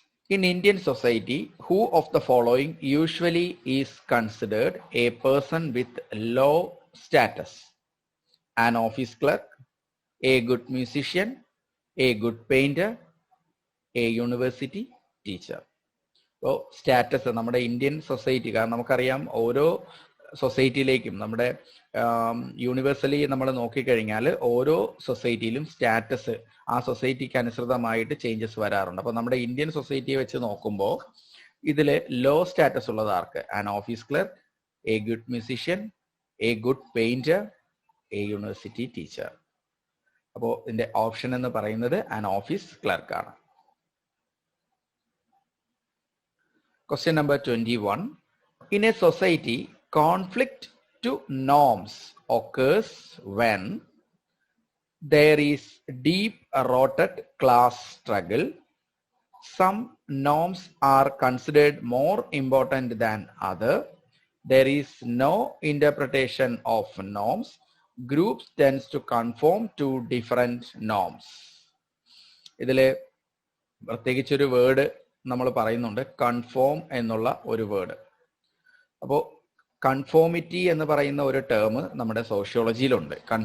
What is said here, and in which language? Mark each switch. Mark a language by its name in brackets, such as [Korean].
[English] In Indian society, who of the following usually is considered a person with low status? An office clerk, a good musician, a good painter, a university teacher. [Malayalam] അപ്പോൾ status നമ്മുടെ Indian society, കാരണം നമുക്കറിയാം ഓരോ സൊസൈറ്റിയിലേക്കും നമ്മുടെ universally നമ്മൾ നോക്കിക്കഴിഞ്ഞാൽ ഓരോ സൊസൈറ്റിയിലും status ആ സൊസൈറ്റിക്ക് അനുസൃതമായിട്ട് ചേഞ്ചസ് വരാറുണ്ട്. അപ്പോൾ നമ്മുടെ ഇന്ത്യൻ സൊസൈറ്റിയെ വെച്ച് നോക്കുമ്പോൾ ഇതിൽ ലോ സ്റ്റാറ്റസ് ഉള്ളത് ആർക്ക്? [English] An office clerk, a good musician, a good painter, a university teacher. [Malayalam] അപ്പോൾ ഇതിന്റെ ഓപ്ഷൻ എന്ന് പറയുന്നത് [English] an office clerk [Malayalam] ആണ്. [English] Question number 21. In a society, conflict to norms occurs when there is deep-rooted class struggle, some norms are considered more important than others, there is no interpretation of norms, groups tends to conform to different norms. [Malayalam] ഇതില് പ്രത്യേകിച്ചൊരു word നമ്മൾ പറയുന്നുണ്ട്, confirm എന്നുള്ള ഒരു word. അപ്പോൾ conformity എന്ന് പറയുന്ന ഒരു ടേം നമ്മുടെ സോഷ്യോളജിയിലുണ്ട്.